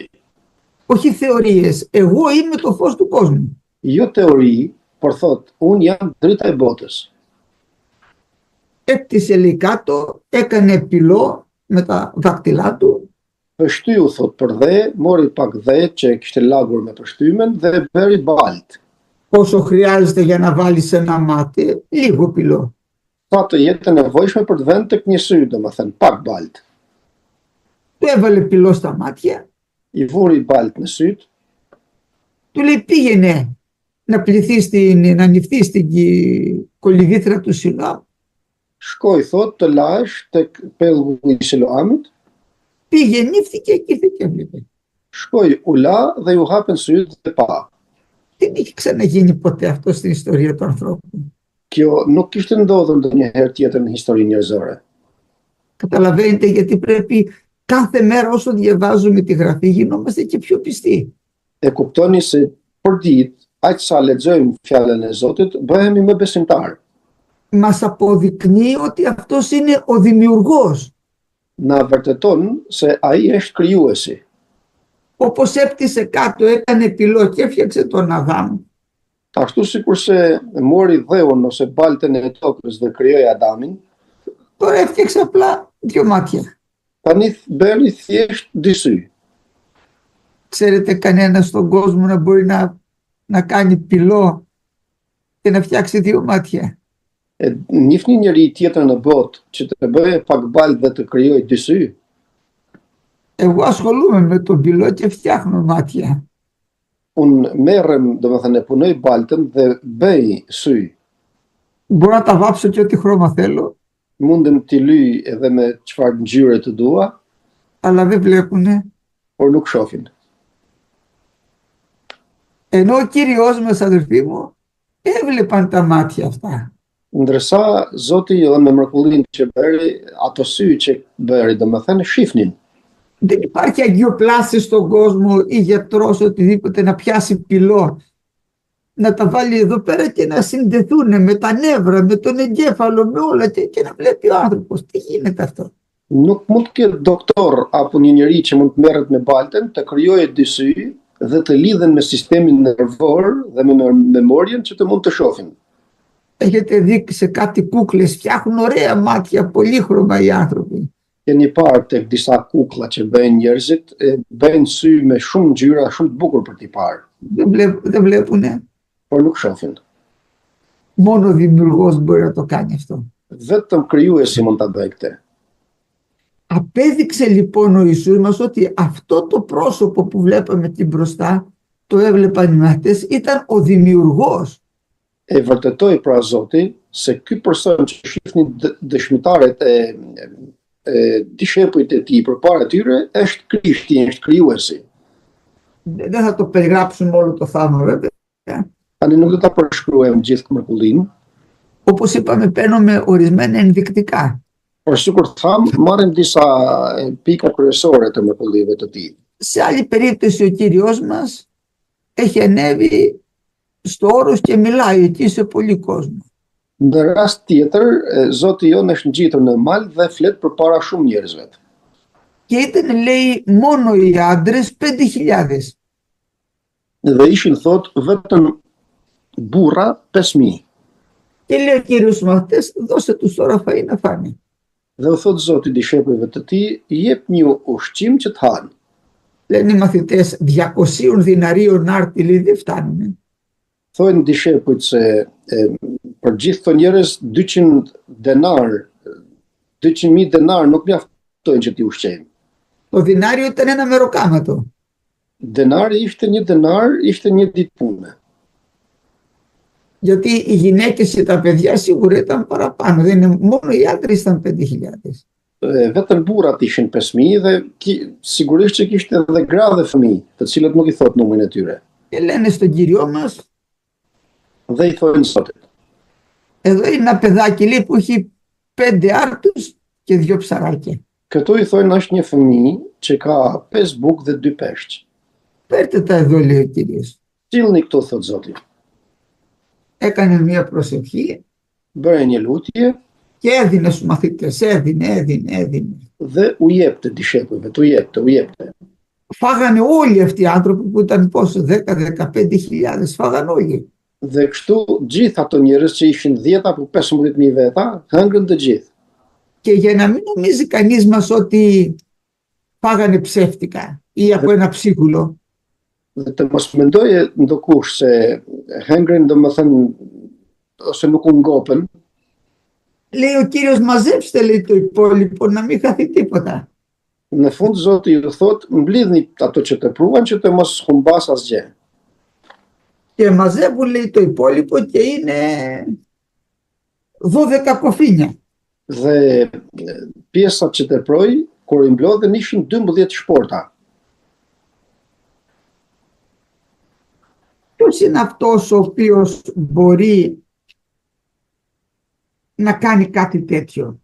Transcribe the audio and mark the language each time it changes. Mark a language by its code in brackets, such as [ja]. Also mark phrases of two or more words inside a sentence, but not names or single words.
[el] Όχι θεωρίες, εγώ είμαι το φως του κόσμου. [sq] Jo teori, por thot unë jam drita e botës. [el] Έπτυσε λέει κάτω, έκανε πυλό με τα δάκτυλά του. [sq] Pështyu, thot për dhe, mori pak dhe që kishte lagur me pështymen dhe bëri balt. [el] Πόσο χρειάζεται για να βάλεις ένα μάτι, λίγο πυλό. [sq] Sa të jetë nevojshme për të vënë tek një sy, domethënë pak balt. [el] Του έβαλε πυλό στα μάτια. [sq] I vuri balt në syt. [el] Του Του λέει πήγαινε να πληθεί να ανοιχθεί στην κολυβήθρα του Σιλοάμ. [sq] Shkoj, thot, të lash tek pellgu i Siloamit. [el] Πήγε, νύφθηκε και ήρθε και έβλεπε. [sq] Shkoj, u la dhe ju hapen syt dhe pa. [el] Δεν είχε ξαναγίνει ποτέ αυτό στην ιστορία του ανθρώπου. [sq] Kjo nuk kishte ndodhur ndonjëherë tjetër në historinë njerëzore. [el] Καταλαβαίνετε γιατί πρέπει κάθε μέρα όσο διαβάζουμε τη Γραφή γινόμαστε και πιο πιστοί. [sq] E kuptoni se për ditë, aq sa lexojmë fjalën e Zotit, bëhemi më besimtar. [el] Μας αποδεικνύει ότι αυτός είναι ο δημιουργός. [sq] Na vërteton se ai është krijuesi. [el] Όπως έπτυσε κάτω, έκανε πυλό και έφτιαξε τον Αδάμ. [sq] Ashtu sikurse mori dheun ose baltën e tokës dhe krijoi Adamin, [el] Τώρα έφτιαξε απλά δύο μάτια. [sq] tani bëri thjesht dy sy. [el] Ξέρετε κανένα στον κόσμο να μπορεί να κάνει πυλό και να φτιάξει δύο μάτια? [sq] Njihni njëri tjetër në botë që të bëjë pak baltë dhe të krijojë dy sy? [el] Εγώ ασχολούμαι με τον πυλό και φτιάχνω μάτια. [sq] Unë merrem, domethënë, punoj baltën dhe bëj sy. [el] Μπορώ να τα βάψω και ό,τι χρώμα θέλω, [sq] Mundem t'i lyj edhe me çfarë ngjyre të dua, [el] αλλά δεν βλέπουνε. [sq] por nuk shohin. [el] Ενώ ο Κύριος μας, αδελφοί μου, έβλεπαν τα μάτια αυτά. [sq] Ndërsa Zoti jo me mrekullinë që bëri, ato sy që bëri, domethënë, shifnin. [el] Δεν υπάρχει αγιοπλάστη στον κόσμο ή γιατρός οτιδήποτε να πιάσει πυλό, να τα βάλει εδώ πέρα και να συνδεθούν με τα νεύρα, με τον εγκέφαλο, με όλα και να βλέπει ο άνθρωπος. Τι γίνεται αυτό? [sq] Nuk mund të ketë doktor apo një njeri që mund të merret me baltën, të krijojë dy sy dhe të lidhen me sistemin nervor dhe me memorien që të mund të shohin. [el] Έχετε δει σε κάτι κούκλες, φτιάχνουν ωραία μάτια, πολύχρωμα οι άνθρωποι. [sq] Keni parë tek disa kuklla që bëjnë njerëzit, bëjnë sy me shumë ngjyra, shumë të bukur për t'i parë, [el] Δεν βλέπουνε. [sq] por nuk shohin. [el] Μόνο ο δημιουργός μπορεί να το κάνει αυτό. [sq] Vetëm krijuesi mund ta bëjë këtë. [el] Απέδειξε λοιπόν ο Ιησούς μας ότι αυτό το πρόσωπο που βλέπαμε εκεί μπροστά, το έβλεπαν οι μαθητές, ήταν ο δημιουργός. [sq] Vërtetoi pra Zoti se ky person që shihnin dëshmitarët e dishepujt e tij përpara tyre është Krishti, është krijuesi. [el] Δεν θα το περιγράψουμε όλο το θαύμα βέβαια. [sq] Tani nuk do ta përshkruajmë gjithë mrekullinë, [el] Όπως είπαμε, παίρνουμε ορισμένα ενδεικτικά. [sq] por sikur tham, marrim disa pika kryesore të mrekullive të tij. [el] Σε άλλη περίπτωση ο Κύριος μας έχει ανέβει στο όρος και μιλάει εκεί σε πολύ κόσμο. [sq] Në rast tjetër, Zoti jon është ngjitur në mal dhe flet përpara shumë njerëzve. [el] Και ήταν, λέει, μόνο οι άντρες 5.000. [sq] Dhe ishin thot vetëm burra 5.000. [el] Και λέει ο Κύριος στους μαθητές, δώσε τους τώρα φαΐ να φάνε. [sq] Dhe u thot Zoti dishepujve të tij, jep një ushqim që të hanë. [el] Λένε οι μαθητές, 200 διναρίων άρτη, λέει, δεν φτάνουν. [sq] Thojnë dishepujt se për gjithë këto njerëz 200.000 denar nuk mjaftojnë që t'i ushqejmë. [el] Το δινάριο ήταν ένα μεροκάματο. [sq] Denari ishte një denar, ishte një ditë pune. [el] Γιατί οι γυναίκες και τα παιδιά σίγουρα ήταν παραπάνω. Δεν είναι, μόνο οι άντρες ήταν 5.000. [sq] Vetëm burrat ishin 5.000 dhe sigurisht që kishte edhe gra dhe fëmijë, të cilët nuk i thot numrin e tyre. [el] Και λένε στον Κύριο μας, [sq] Dhe i thojnë Zotit. [el] εδώ είναι ένα παιδάκι, λέει, που έχει 5 άρτους και 2 ψαράκια. [sq] Këtu i thojnë është një fëmijë që ka 5 bukë dhe 2 peshq. [el] Φέρτε τα εδώ, λέει ο Κύριος. [sq] Sillni këtu, thot Zoti. [el] Έκανε μια προσευχή [sq] Bëre një lutje [el] και έδινε στους μαθητές. Έδινε. [sq] dhe u jepte dishepujve, u jepte. [el] Φάγανε όλοι αυτοί οι άνθρωποι που ήταν πόσο, 10-15.000, φάγανε όλοι. [sq] Dhe kështu gjithë ato njerëz që ishin 10 apo 15.000 veta, hëngrën të gjithë. [el] Και για να μην νομίζει κανείς μας ότι φάγανε ψεύτικα ή από ένα ψίχουλο, [sq] Dhe të mos mendoje ndokush se hëngrën, domethënë, ose nuk u ngopën. [el] λέει ο Κύριος, μαζέψτε, λέει, το υπόλοιπο, να μην χαθεί τίποτα. [sq] Në fund Zoti ju thot, mblidhni ato që të pruan që të mos humbas asgjë. [el] Και μαζεύουν, λέει, το υπόλοιπο και είναι 12 κοφίνια. [sq] Dhe pjesat që teproi, kur i mblodhen ishin 12 shporta. [el] Ποιος είναι αυτός ο οποίος μπορεί να κάνει κάτι τέτοιο?